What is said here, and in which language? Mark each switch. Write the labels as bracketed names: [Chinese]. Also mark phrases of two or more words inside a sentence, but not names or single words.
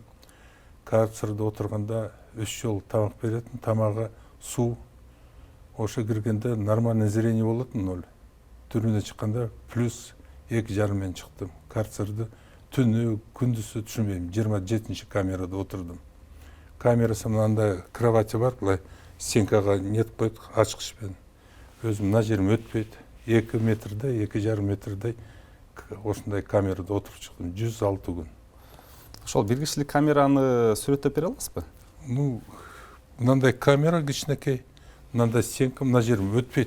[Kyrgyz] Карцерде отурганда 3 жол тамак беретін, тамагы суу. Ошо киргенде [Russian] нормальный зрение [Kyrgyz] болотун, ноль. Түрмөдөн чыкканда плюс 2,5 мен чыктым. Карцерде түнү, күндүзү түшүнбөйм. 27 камерада отурдум. Камерасы мынандай кровати бар, былай стенкага нет коет, ачкычпен. Өзүм мына жерим өтпөйт. 2 метрдей, 2,5 метрдей ошондой камерада отуруп чыктым. 106 күн. Ошол бир кишилик камераны сүрөттөп бере аласызбы? Мынандай камера кичинекей, мынандай стенка, мына жерим өтпөйт.